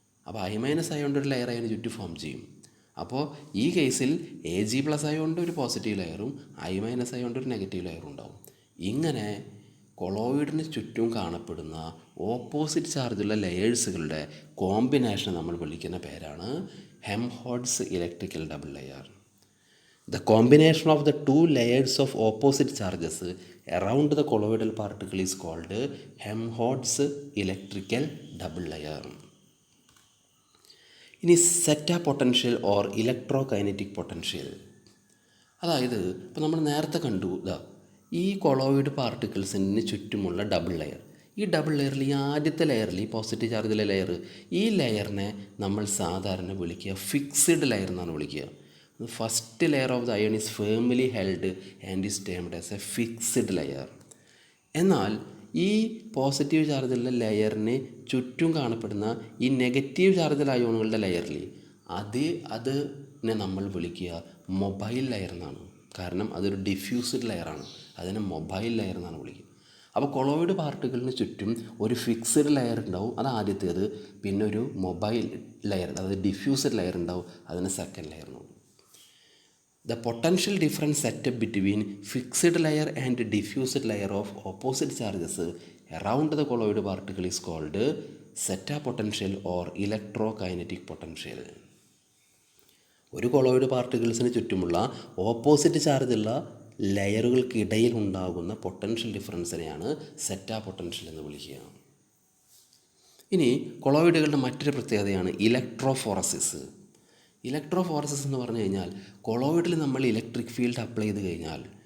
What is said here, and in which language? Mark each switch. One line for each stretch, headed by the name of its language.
Malayalam: അപ്പോൾ I- അയോണിൻ്റെ ഒരു layer അതിന് ചുറ്റും ഫോം ചെയ്യും. അപ്പോൾ ഈ കേസിൽ Ag+ അയോണിൻ്റെ ഒരു പോസിറ്റീവ് ലെയറും I- അയോണിൻ്റെ ഒരു നെഗറ്റീവ് ലെയറും ഉണ്ടാവും. ഇങ്ങനെ കൊളോയിഡിന് ചുറ്റും കാണപ്പെടുന്ന ഓപ്പോസിറ്റ് ചാർജുള്ള ലെയേഴ്സുകളുടെ കോമ്പിനേഷൻ നമ്മൾ വിളിക്കുന്ന പേരാണ് Helmholtz electrical double layer.
English: The combination of the two layers of opposite charges around the colloidal particle is called Helmholtz electrical double layer. ഇനി zeta potential or electrokinetic potential.
Malayalam: അതായത് ഇപ്പോൾ നമ്മൾ നേരത്തെ കണ്ടു ഈ കൊളോയിഡ് പാർട്ടിക്കിൾസിന് ചുറ്റുമുള്ള ഡബിൾ ലെയർ. ഈ ഡബിൾ ലെയറിൽ ഈ ആദ്യത്തെ ലെയറിൽ ഈ പോസിറ്റീവ് ചാർജിലെ ലെയർ, ഈ ലെയറിനെ നമ്മൾ സാധാരണ വിളിക്കുക ഫിക്സ്ഡ് ലെയർ എന്നാണ് വിളിക്കുക.
English: First layer of the ion is firmly held and is termed as a fixed layer.
Malayalam: എന്നാൽ ഈ പോസിറ്റീവ് ചാർജുള്ള ലെയറിന് ചുറ്റും കാണപ്പെടുന്ന ഈ നെഗറ്റീവ് ചാർജുള്ള അയോണുകളുടെ ലെയറിൽ അതിനെ നമ്മൾ വിളിക്കുക മൊബൈൽ ലെയർ എന്നാണ്. കാരണം അതൊരു ഡിഫ്യൂസ്ഡ് ലെയറാണ്. അതിനെ മൊബൈൽ ലെയർ എന്നാണ് വിളിക്കുക. അപ്പോൾ കൊളോയിഡ് പാർട്ടിക്കിളിന് ചുറ്റും ഒരു ഫിക്സ്ഡ് ലെയർ ഉണ്ടാവും, അത് ആദ്യത്തേത്. പിന്നെ ഒരു മൊബൈൽ ലെയർ, അതായത് ഡിഫ്യൂസ്ഡ് ലെയർ ഉണ്ടാവും, അതിന് സെക്കൻഡ് ലെയർ എന്ന് പറയും.
English: The potential difference set up between fixed layer and diffused layer of opposite charges around the colloid particle is called zeta potential or electrokinetic potential.
Malayalam: ഒരു colloid പാർട്ടിക്കിൾസിന് ചുറ്റുമുള്ള opposite ചാർജുള്ള ലെയറുകൾക്കിടയിൽ ഉണ്ടാകുന്ന potential ഡിഫറൻസിനെയാണ് സെറ്റാ potential എന്ന് വിളിക്കുക. ഇനി കൊളോയിഡുകളുടെ മറ്റൊരു പ്രത്യേകതയാണ് ഇലക്ട്രോഫോറസിസ്. ഇലക്ട്രോഫോറസിസ് എന്ന് പറഞ്ഞു കഴിഞ്ഞാൽ കൊളോയിഡിൽ നമ്മൾ ഇലക്ട്രിക് ഫീൽഡ് അപ്ലൈ ചെയ്ത് കഴിഞ്ഞാൽ